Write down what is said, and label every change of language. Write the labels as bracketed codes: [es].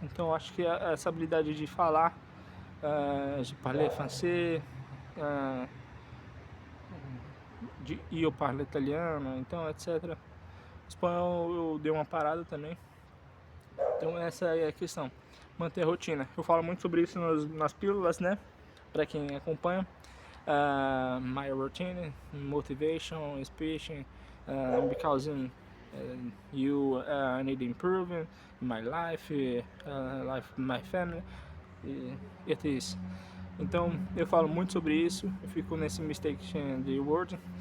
[pt] Então eu acho que essa habilidade de falar, de [fr] parler français, [pt] eu [it] parlo italiano, [pt] então etc. Espanhol eu dei uma parada também. Então essa é a questão, manter a rotina. Eu falo muito sobre isso nas pílulas, né? Para quem acompanha. [en] My routine, motivation, speech, because you need improving my life, life my family. It is. [pt] Então eu falo muito sobre isso. Eu fico nesse mistake de word.